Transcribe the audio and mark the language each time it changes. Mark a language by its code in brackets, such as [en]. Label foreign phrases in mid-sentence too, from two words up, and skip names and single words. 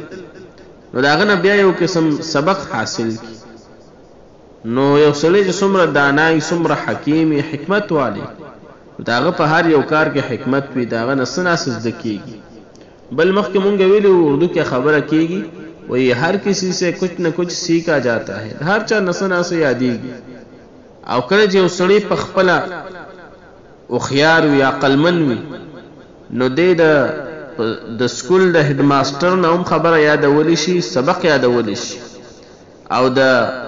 [ps] نو د هغه نه بیا یو قسم سبق حاصل کړي. نو یو سړی چې څومره دانای، څومره حکیم، حکمت والی، د هغه په هر یو کار کې حکمت وي، د هغه نه څه ناڅه زده کېږي. بل مخکې مونږ ویلي اردو کې خبره کېږي وایي [ur] هر کسی سے کچھ نہ کچھ سیکھا جاتا ہے، [ps] هر چا نه څه ناڅه یادېږي. او کله چې یو سړی په خپله هوښیار وي، عقلمند وي، نو دی د سکول د هډ ماسټر نه هم خبره یادولی شي، سبق یادولی شي، او د